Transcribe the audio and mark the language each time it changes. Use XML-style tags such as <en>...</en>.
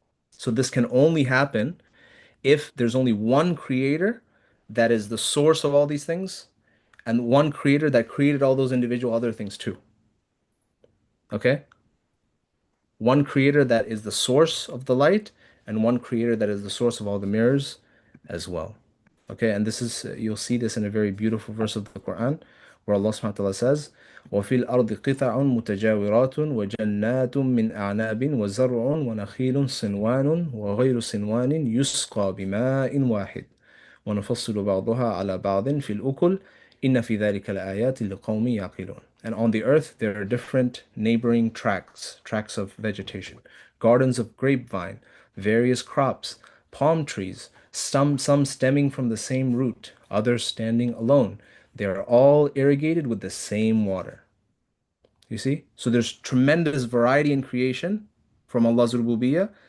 <en>So this can only happen if there's only one creator that is the source of all these things, and one creator that created all those individual other things too. Okay? One creator that is the source of the light, and one creator that is the source of all the mirrors as well. Okay, and this is, you'll see this in a very beautiful verse of the Quran, where Allah subhanahu wa ta'ala says,</en> <ar>وَفِي الْأَرْضِ قِطَعٌ مُتَجَاوِرَاتٌ وَجَنَّاتٌ مِّنْ أَعْنَابٍ وَزَرْعٌ وَنَخِيلٌ صِنْوَانٌ وَغَيْرُ صِنْوَانٍ يُسْقَى بِمَاءٍ وَاحِدٍ وَنُفَصِّلُ بَعْضُهَا عَلَى بَعْضٍ فِي الْأُكُلِ إِنَّ فِي ذَلِكَ لَآيَاتٍ لِقَوْمٍ يَعْقِلُونَ.</ar> <en>And on the earth there are different neighboring tracts of vegetation, gardens of grapevine, various crops, palm trees, some stemming from the same root, others standing alone. They are all irrigated with the same water. You see? So there's tremendous variety in creation from Allah's rububiyyah,</en>